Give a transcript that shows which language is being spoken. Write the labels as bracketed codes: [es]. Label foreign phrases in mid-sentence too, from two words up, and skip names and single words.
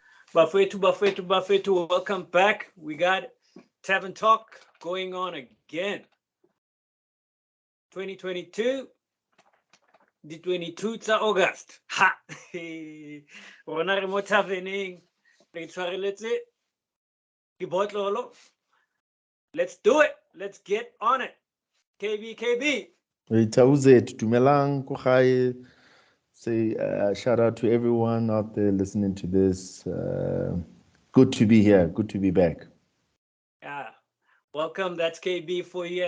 [en] Buffet to. Welcome back. We got Tavern Talk going on again. 2022, the 22th of August. Ha! [tn] Rona re mo taveneng. Re tshwareletse ke botlolo. [en] Let's do it. Let's get on it. KB. Tauze, Tumelang, Kuchai. Say shout out to everyone out there listening to this. Good to be here. Good to be back. Yeah. Welcome. That's KB for you.